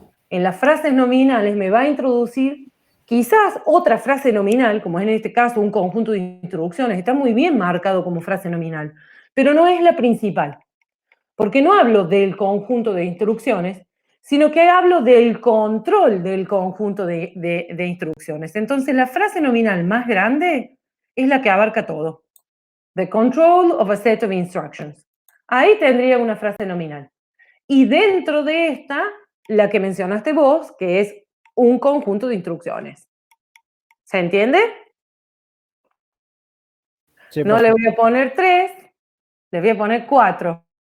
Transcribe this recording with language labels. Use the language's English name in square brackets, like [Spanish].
[Spanish] En las frases nominales me va a introducir quizás otra frase nominal, como es en este caso un conjunto de instrucciones, está muy bien marcado como frase nominal, pero no es la principal, porque no hablo del conjunto de instrucciones, sino que hablo del control del conjunto de instrucciones. Entonces, la frase nominal más grande es la que abarca todo. [English] The control of a set of instructions. [Spanish] Ahí tendría una frase nominal. Y dentro de esta, la que mencionaste vos, que es un conjunto de instrucciones. ¿Se entiende? Sí, No profe. le voy a poner 3, le voy a poner 4.